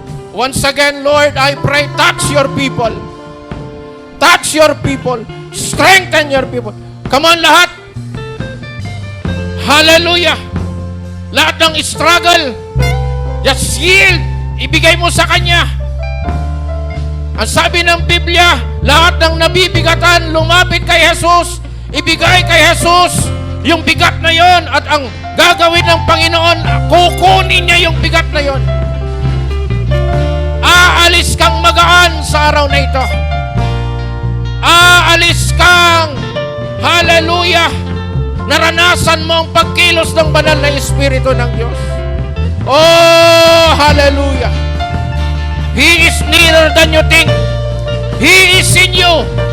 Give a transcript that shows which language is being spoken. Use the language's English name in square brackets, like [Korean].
[English] Once again, Lord, I pray, touch your people. Touch your people. Strengthen your people. Come on, lahat. Hallelujah. [Filipino] Lahat ng struggle, [English] just yield. [Filipino] Ibigay mo sa Kanya. Ang sabi ng Biblia, lahat ng nabibigatan, lumapit kay Jesus. Ibigay kay Jesus yung bigat na yon, at ang gagawin ng Panginoon, kukunin niya yung bigat na yon. Aalis kang magaan sa araw na ito. Aalis kang, hallelujah, naranasan mo ang pagkilos ng banal na Espiritu ng Diyos. Oh, hallelujah. [English] He is nearer than you think. He is in you.